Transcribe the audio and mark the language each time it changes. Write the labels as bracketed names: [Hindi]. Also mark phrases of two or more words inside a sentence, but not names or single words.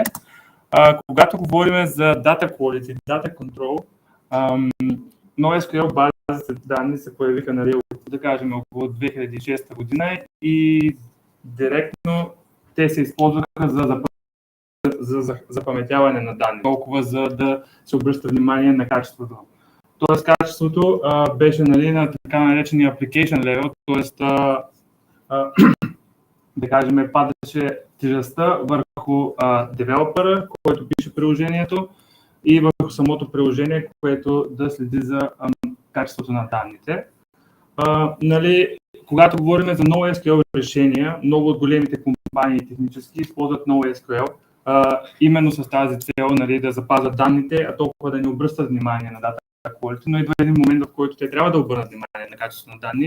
[Bulgarian] Когато говорим за [English] Data Quality, Data Control, [Bulgarian] NoSQL базите данни се появиха, нали, да кажем, около 2006 година и директно те се използваха за запаметяване на данни, толкова за да се обръща внимание на качеството. Тоест качеството беше нали, на така наречения [English] application level, [Bulgarian] т.е. да кажем, падаше тежестта върху девелопера, който пише приложението, и върху самото приложение, което да следи за качеството на данните. Нали, когато говорим за NoSQL решения, много от големите компании технически използват NoSQL, именно с тази цел нали, да запазят данните, а толкова да не обръщат внимание на [English] data quality, [Bulgarian] но идва един момент, в който те трябва да обърнат внимание на качеството на данни.